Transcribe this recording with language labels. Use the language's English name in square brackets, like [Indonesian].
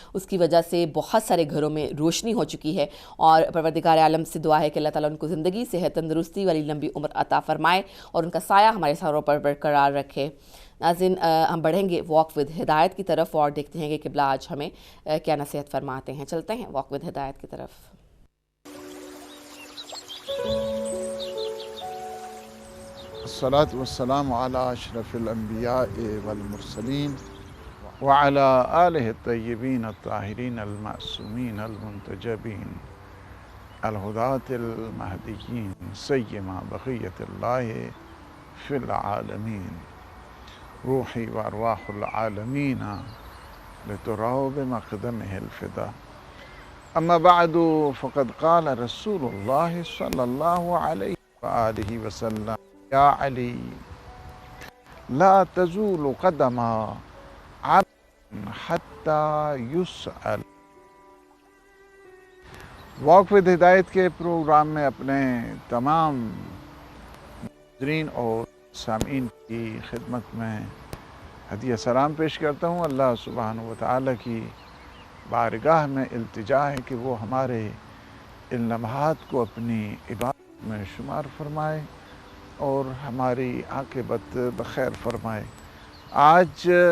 [Urdu] اس کی وجہ سے بہت سارے گھروں میں روشنی ہو چکی ہے، اور پروردگار عالم سے دعا ہے کہ اللہ تعالیٰ ان کو زندگی، صحت، تندرستی والی لمبی عمر عطا فرمائے اور ان کا سایہ ہمارے سروں پر برقرار رکھے۔ ناظرین، ہم بڑھیں گے واک ود ہدایت کی طرف اور دیکھتے ہیں کہ قبلہ آج ہمیں کیا نصیحت فرماتے ہیں۔ چلتے ہیں واک ود ہدایت کی طرف۔ [Arabic] الصلاة والسلام على أشرف الأنبياء والمرسلين وعلى آله الطيبين الطاهرين المعصومين المنتجبين الهداة المهديين سيما بقية الله في العالمين روحي وأرواح العالمين لتراه بمقدمه الفداء. أما بعد، فقد قال رسول الله صلى الله عليه وآله وسلم: يا علي، لا تزول قدم عبد حتى يسأل. [Urdu] واک ود ہدایت کے پروگرام میں اپنے تمام ناظرین اور سامعین کی خدمت میں ہدیہ سلام پیش کرتا ہوں۔ اللہ سبحانہ و تعالیٰ کی بارگاہ میں التجا ہے کہ وہ ہمارے ان لمحات کو اپنی عبادت میں شمار فرمائے اور ہماری عاقبت بخیر فرمائے۔ آج